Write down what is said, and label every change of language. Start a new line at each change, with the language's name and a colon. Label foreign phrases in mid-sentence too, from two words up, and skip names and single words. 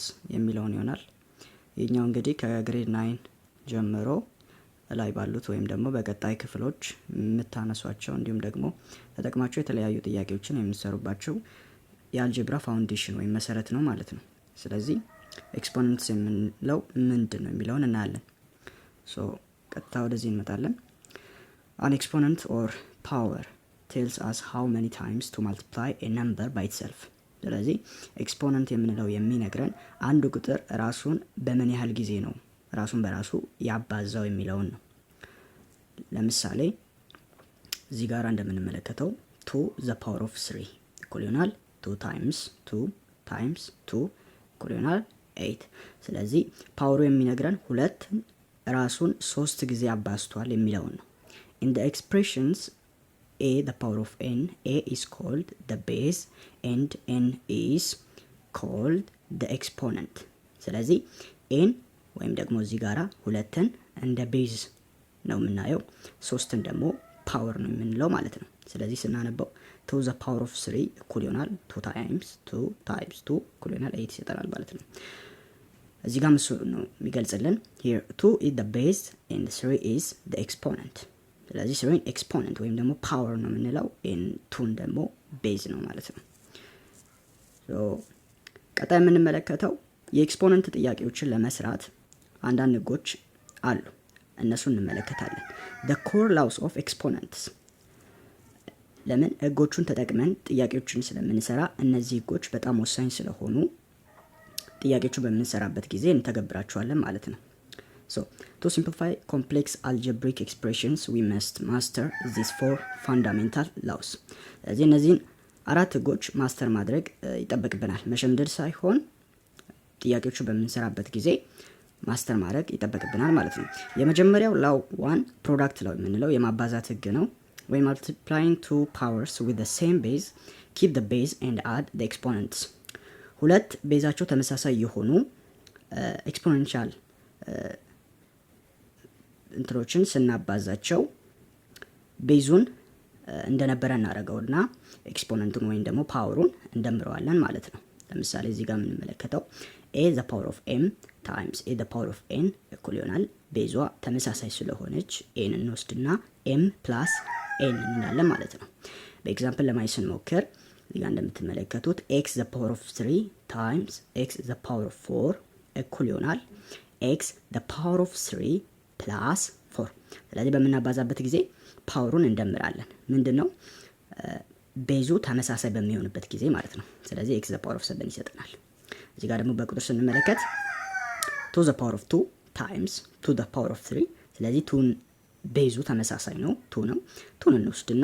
Amharic: የሚለውን ይሆናል። ይህኛው እንግዲህ ከግሬድ 9 ጀምሮ ላይ ባሉት ወይም ደግሞ በቀጣይ ክፍሎች የምታነሷቸው እንዲሁም ደግሞ ተጠቅማቸው የተለያዩ ጥያቄዎችን የምትሰሩባቸው የአልጀብራ ፋውንዴሽን ወይም መሰረት ነው ማለት ነው። ስለዚህ ኤክስፖነንትስ የምንለው ምንድን ነው የሚለውን እናያለን። ቀጥታ ወደዚህ እንመጣለን።
English: An exponent or power tells us how many times to multiply a number by itself.
Amharic: ስለዚህ ኤክስፖነንት የምንለው የሚነግረን አንዱ ቁጥር ራሱን በምን ያህል ጊዜ ነው ራሱን በራሱ ያባዛው የሚለውን ነው። ለምሳሌ እዚህ ጋር እንደምንመለከተው 2
English: the power of
Amharic: 3 እኩል ይሆናል 2 times 2 times 2 እኩል ይሆናል 8። ስለዚህ ፓወሩ የሚነግረን ሁለት ራሱን 3 ጊዜ አባዝቷል የሚለውን ነው።
English: In the expressions a the power of n, a is called the base and n is called the exponent.
Amharic: ስለዚህ n ወይም ደግሞ እዚህ ጋራ ሁለትን እንደ ቤዝ ነው የምናየው፣ 3ን ደግሞ ፓወር ነው የምንለው ማለት ነው። ስለዚህ ስናነበው 2
English: the power of
Amharic: 3 እኩል ይሆናል 2 times 2 times 2 እኩል ይሆናል 8 ይሰጠናል ማለት ነው። እዚህ ጋር ምስሉ ነው የሚገልጽልን።
English: here 2 is the base and 3 is the exponent።
Amharic: ስለዚህ 3 ኤክስፖነንት ወይም ደግሞ ፓወር ነው የምንለው፣ and 2 ደግሞ ቤዝ ነው ማለት ነው። ቀጣይ የምንመለከተው የኤክስፖነንት ጥያቄዎችን ለመስራት አንዳንድ ህጎች አሉ፣ እነሱ እንመለከታለን።
English: the core laws of exponents።
Amharic: ለምን ህጎቹን ተጠቅመን ጥያቄዎችን ስለምንሰራ እነዚህ ህጎች በጣም ወሳኝ ስለሆኑ ጥያቄዎቹ በምንሰራበት ጊዜ እንተገብራቸዋለን ማለት ነው።
English: So, to simplify complex algebraic expressions, we must master these 4 fundamental laws.
Amharic: ስለዚህ እነዚህን 4 ህጎች ማስተር ማድረግ ይጠበቅብናል። መሸምደድ ሳይሆን ጥያቄዎቹ በምንሰራበት ጊዜ ማስተር ማድረግ ይጠበቅብናል ማለት ነው። የመጀመሪያው ላው 1
English: product law
Amharic: የምንለው የማባዛት ህግ ነው።
English: When multiplying two powers with the same base, keep the base and add the exponents.
Amharic: ሁለት ቤዛቸው ተመሳሳይ የሆኑ ኤክስፖኔንሻል እንትሮችን ስናባዛቸው ቤዙን እንደነበረ እናደርገውና ኤክስፖነንቱን ወይም ደግሞ ፓወሩን እንደምረዋለን ማለት ነው። ለምሳሌ እዚህ ጋር የምንመለከተው
English: a the power of m times a the power of n
Amharic: እኩል ይሆናል ቤዟ ተመሳሳይ ስለሆነች n እንወስድና
English: m plus n
Amharic: እንላለን ማለት ነው። በኤግዛምፕል ለማየት ስንሞክር እዚህ ጋር እንደምትመለከቱት
English: x the power of 3 times x the power of 4
Amharic: እኩል ይሆናል
English: x the power of 3 plus 4።
Amharic: ስለዚህ በምናባዛበት ጊዜ ፓወሩን እንደምራለን። ምንድነው ቤዙ ተመሳሳይ በሚሆንበት ጊዜ ማለት ነው። ስለዚህ
English: x the power
Amharic: of 7 ይሰጠናል። እዚህ ጋር ደግሞ በቁጥር ስንመለከት 2
English: the power of
Amharic: 2 times 2
English: the power of
Amharic: 3። ስለዚህ 2 ቤዙ ተመሳሳይ ነው 2 ነው። 2 እንወስድና